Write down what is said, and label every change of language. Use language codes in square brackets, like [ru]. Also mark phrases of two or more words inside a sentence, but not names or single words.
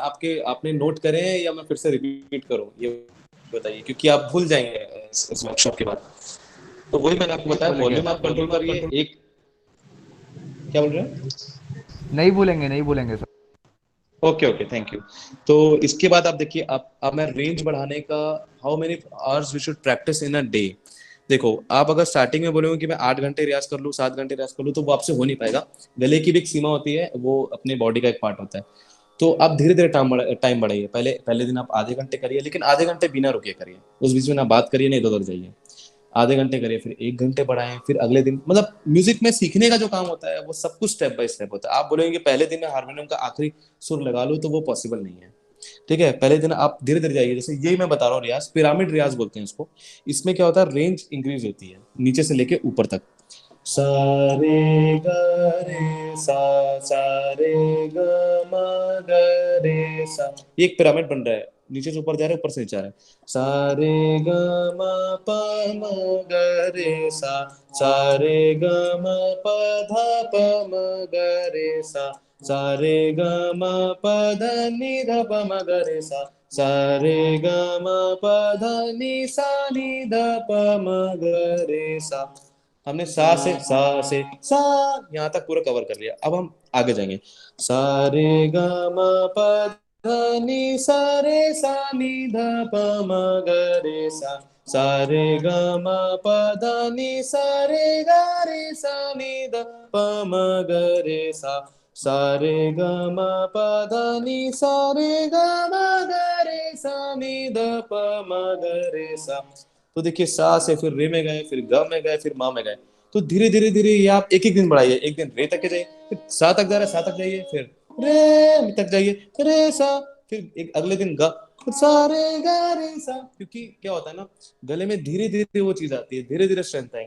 [hi] आपने नोट करे हैं या मैं फिर से रिपीट करूं, ये बताइए, क्योंकि आप भूल जाएंगे इस वर्कशॉप के बाद। तो वही मैंने आपको बताया, वॉल्यूम आप कंट्रोल करिए। एक क्या बोल रहे हैं? नहीं भूलेंगे, नहीं भूलेंगे सर। [en] okay okay, thank you. [hi] तो इसके बाद आप देखिए, आप अब मैं रेंज बढ़ाने का, [en] how many hours we should practice in a day. [hi] देखो आप अगर स्टार्टिंग में बोलोगे कि मैं 8 घंटे रियाज कर लूँ, 7 घंटे रियाज कर लूँ, तो वो आपसे हो नहीं पाएगा। गले की भी एक सीमा होती है, वो अपने बॉडी का एक पार्ट होता है। तो आप धीरे धीरे टाइम बढ़ाइए। पहले पहले दिन आप आधे घंटे करिए, लेकिन आधे घंटे बिना रुके करिए, उस बीच में ना बात करिए, नहीं इधर उधर जाइए। आधे घंटे करिए, फिर 1 घंटे बढ़ाएं, फिर अगले दिन, मतलब म्यूजिक में सीखने का जो काम होता है वो सब कुछ [en] step by step [hi] होता है। आप बोलेंगे कि पहले दिन में हारमोनियम का आखिरी सुर लगा लो, तो वो पॉसिबल नहीं है। ठीक है, पहले दिन आप धीरे धीरे जाइए। जैसे यही मैं बता रहा हूँ, रियाज पिरामिड रियाज बोलते हैं इसको। इसमें क्या होता है, [en] range increase [hi] होती है नीचे से लेके ऊपर तक। सा रे ग रे सा रे ग म ग रे सा, ये एक पिरामिड बन रहा है, नीचे से ऊपर जा रहा है, ऊपर से नीचे आ रहा है। सा रे ग म प म ग रे सा रे ग म प ध प म ग रे सा रे ग म प ध नि ध प म ग रे सा रे ग म प ध नि ध प म ग रे सा। हमने सा से सा यहाँ तक पूरा कवर कर लिया। अब हम आगे जाएंगे। सा रे ग म प ध नि सा रे सा नि ध प म ग रे सा रे ग म प ध नि सा रे ग रे सा नि ध प म ग रे सा रे ग म प ध नि सा रे ग म ग रे सा नि ध प म ग रे सा। तो देखिए, सा से फिर रे में गए, फिर ग में गए, फिर मा में गए। तो धीरे धीरे धीरे ये आप एक एक दिन बढ़ाइए। एक दिन रे तक के जाइए, फिर सा तक जा रहा है, सा तक जाइए, फिर रे तक जाइए, रे सा, फिर एक अगले दिन ग, फिर सा रे ग रे सा। क्योंकि क्या होता है ना, गले में धीरे धीरे वो चीज आती है, धीरे धीरे स्ट्रेंथ आएंगे।